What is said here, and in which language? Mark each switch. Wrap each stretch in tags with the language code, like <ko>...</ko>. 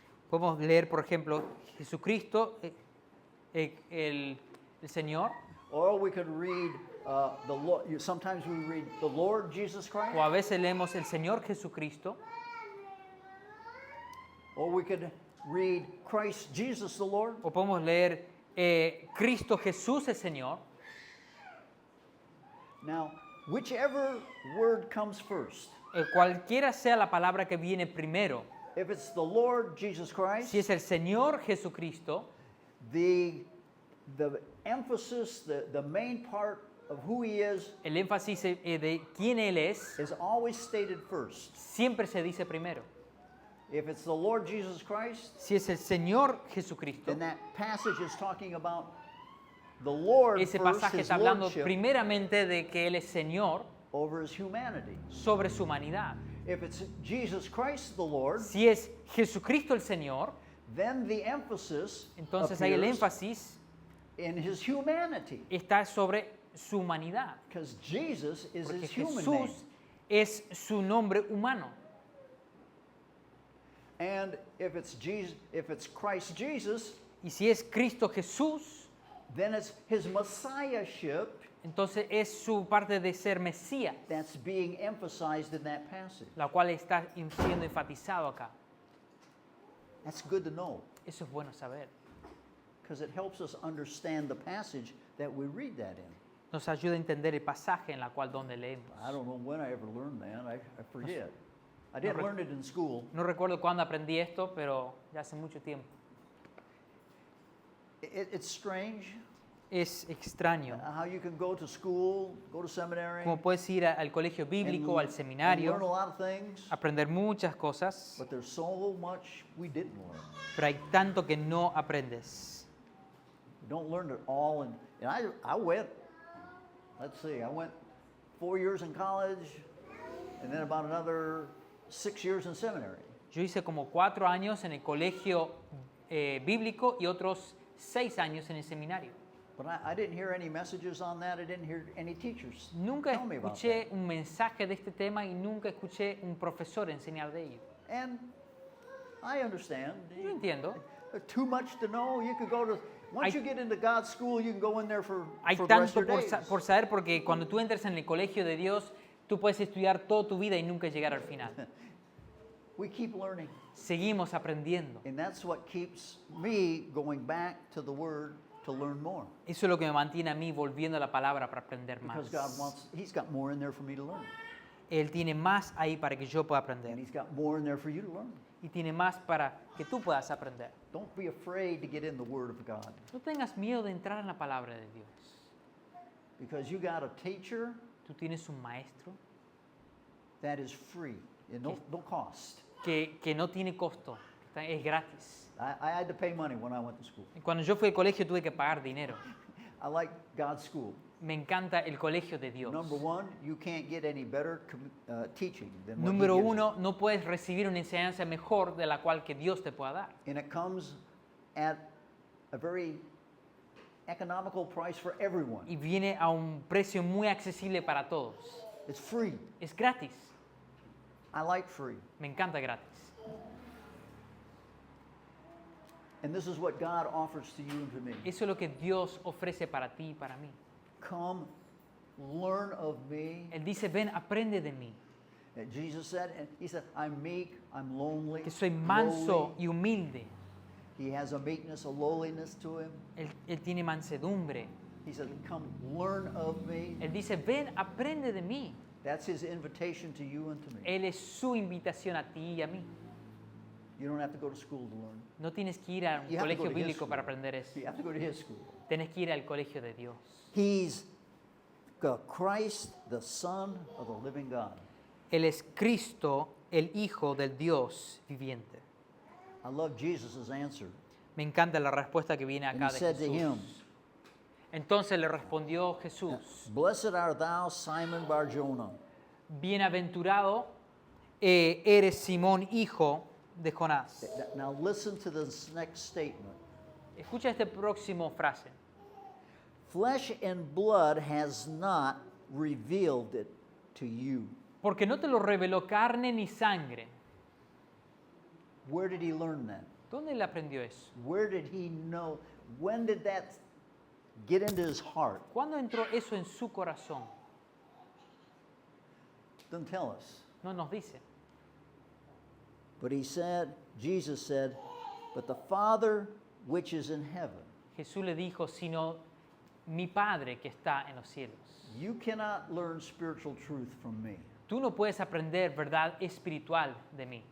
<es>Podemos leer, por ejemplo, Jesucristo, el Señor,</es> <en>Or we could read the Lord. Sometimes we read the Lord Jesus Christ.</en> <es>o a veces leemos el Señor Jesucristo,</es> <en>Or we could read Christ Jesus the Lord.</en> <es>o podemos leer Cristo Jesús el Señor.</es> <en>Now, whichever word comes first,</en> <es>Cualquiera sea la palabra que viene primero,</es> <en>if it's the Lord Jesus Christ,</en> <es>si es el Señor Jesucristo,</es> <en>the emphasis, the main part of who He is</en> <es>el énfasis de quién Él es</es> <en>always stated first.</en> <es>siempre se dice primero.</es> <en>If it's the Lord Jesus Christ,</en> <es>Si es el Señor Jesucristo,</es> <en>then that passage is talking about the Lord</en> <es>ese</es> <en>first,</en> <es>pasaje</es> <en>His</en> <es>está hablando</es> <en>lordship</en> <es>primeramente de que Él es Señor</es> <en>over His humanity.</en> <es>sobre su humanidad.</es> <en>If it's Jesus Christ the Lord,</en> <es>Si es Jesucristo el Señor,</es> <en>then the emphasis</en> <es>entonces ahí el</es> <en>appears</en> <es>énfasis</es> <en>in His humanity,</en> <es>está sobre su humanidad.</es> <en>because Jesus is</en> <es>Porque</es> <en>His human name.</en> <es>Jesús es su nombre humano.</es> <en>And if it's Christ Jesus,</en> <es>Y si es Cristo Jesús,</es> <en>then it's His messiahship</en> <es>entonces es su parte de ser Mesías,</es> <en>that's being emphasized in that passage.</en> <es>la cual está siendo enfatizado acá.</es> <en>That's good to know,</en> <es>Eso es bueno saber.</es> <en>because it helps us understand the passage that we read that in.</en> <es>Nos ayuda a entender el pasaje en la cual donde leemos.</es> <en>I don't know when I ever learned that. I forget. I didn't learn it in school.</en> <es>No recuerdo cuándo aprendí esto, pero ya hace mucho tiempo.</es> <en>It's strange</en> <es>Es extraño.</es> <en>how you can go to school, go to seminary,</en> <es>Como puedes ir al colegio bíblico, al</es> <en>and learn a</en> <es>seminario,</es> <en>lot of things,</en> <es>aprender muchas cosas,</es> <en>but there's so much we didn't learn.</en> <es>pero hay tanto que no aprendes.</es> <en>We don't learn it all. And I went, let's see, I went 4 years in college, and then about another 6 years in seminary.</en> <es>Yo hice como 4 años en el colegio bíblico y otros 6 años en el seminario.</es> <en>But I didn't hear any messages on that. I didn't hear any teachers</en> <es>Nunca</es> <en>tell me about</en> <es>escuché un mensaje de este tema y nunca escuché un profesor enseñar de ello.</es> <en>that. And I understand.</en> <es>Yo entiendo.</es> <en>Too much to know. You could go to, once</en> <es>Hay-</es> <en>you get into God's school, you can go in there</en> <es>Hay</es> <en>for the rest</en> <es>tanto</es> <en>of your days.</en> <es>por saber porque cuando tú entras en el colegio de Dios, tú puedes estudiar toda tu vida y nunca llegar al final.</es> <en>We keep learning.</en> <es>Seguimos aprendiendo.</es> <en>And that's what keeps me going back to the Word to learn more.</en> <es>Eso es lo que me mantiene a mí volviendo a la palabra para aprender más.</es> <en>Because God wants, He's got more in there for me to learn.</en> <es>Él tiene más ahí para que yo pueda</es> <en>And</en> <es>aprender.</es> <en>He's got more in there for you to learn.</en> <es>Y tiene más para que tú puedas aprender.</es> <en>Don't be afraid to get in the Word of God.</en> <es>No tengas miedo de entrar en la palabra de Dios.</es> <en>Because you got a teacher</en> <es>Tú tienes un maestro</es> <en>that is free and no cost.</en> <es>que no tiene costo, es gratis.</es> <en>I had to pay money when I went to school.</en> <es>Cuando yo fui al colegio tuve que pagar dinero.</es> <en>I like God's school.</en> <es>Me encanta el colegio de Dios.</es> <en>Number one, you can't get any better teaching than what</en> <es>Número</es> <en>He gives</en> <es>uno, no puedes recibir una enseñanza mejor de la cual que Dios te pueda dar.</es> <en>you. And it comes at a very economical price for everyone.</en> <es>Y viene a un precio muy accesible para todos.</es> <en>It's free.</en> <es>Es gratis.</es> <en>I like free.</en> <es>Me encanta gratis.</es> <en>And this is what God offers to you and to me.</en> <es>Eso es lo que Dios ofrece para ti y para mí.</es> <en>Come, learn of me.</en> <es>Él dice, ven, aprende de mí,</es> <en>And Jesus said, and He said, I'm meek, I'm lonely.</en> <es>que soy manso</es> <en>lowly.</en> <es>y humilde.</es> <en>He has a meekness, a lowliness to Him.</en> <es>Él tiene mansedumbre.</es> <en>He said, come, learn of me.</en> <es>Él dice, ven, aprende de mí.</es> <en>That's His invitation to you and to me.</en> <es>Él es su invitación a ti y a mí.</es> <en>You don't have to go to school to learn.</en> <es>No tienes que ir a un</es> <en>You have to go</en> <es>colegio</es> <en>to his</en> <es>bíblico</es> <en>school.</en> <es>para aprender eso.</es> <en>You have to go to His school.</en> <es>Tienes que ir al colegio de Dios.</es> <en>He's Christ, the Son of the living God.</en> <es>Él es Cristo, el Hijo del Dios viviente.</es> <en>I love Jesus' answer.</en> <es>Me encanta la respuesta que viene</es> <en>And</en> <es>acá</es> <en>he</en> <es>de</es> <en>said to him,</en> <es>Jesús. Entonces le respondió Jesús,</es> <en>Blessed art thou, Simon Bar-Jonah.</en> <es>bienaventurado eres Simón, hijo de Jonás.</es> <en>Now listen to this next statement.</en> <es>Escucha esta próxima frase.</es> <en>Flesh and blood has not revealed it to you.</en> <es>Porque no te lo reveló carne ni sangre.</es> <en>Where did he learn that?</en> <es>¿Dónde él aprendió eso?</es> <en>Where did he know? When did that get into his heart?</en> <es>¿Cuándo entró eso en su corazón?</es> <en>Doesn't tell us.</en> <es>No nos dice.</es> <en>But he said, Jesus said, but the Father which is in heaven.</en> <es>Jesús le dijo, sino mi Padre que está en los cielos.</es> <en>You cannot learn spiritual truth from me.</en> <es>Tú no puedes aprender verdad espiritual de mí.</es>